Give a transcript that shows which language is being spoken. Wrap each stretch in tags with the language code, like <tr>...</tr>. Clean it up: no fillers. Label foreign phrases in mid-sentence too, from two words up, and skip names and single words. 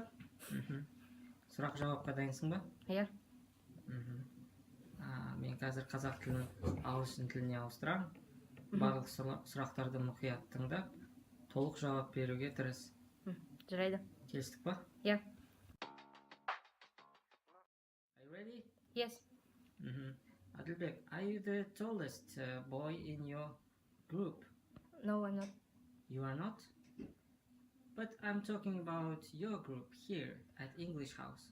<kk>Сұрақ жауапқа дайынсың ба? Иә. Мен қазір қазақ тілін ағылшын тіліне ауыстырамын. Барлық сұрақтарды мұқият тыңдап, толық жауап беруге тырыс. Жарайды. Келістік па? Иә.</kk> <en>Are you ready? Yes. Adilbek, are you the tallest boy in your group? No, I'm not. You are not? But I'm talking about your group here at English House.</en>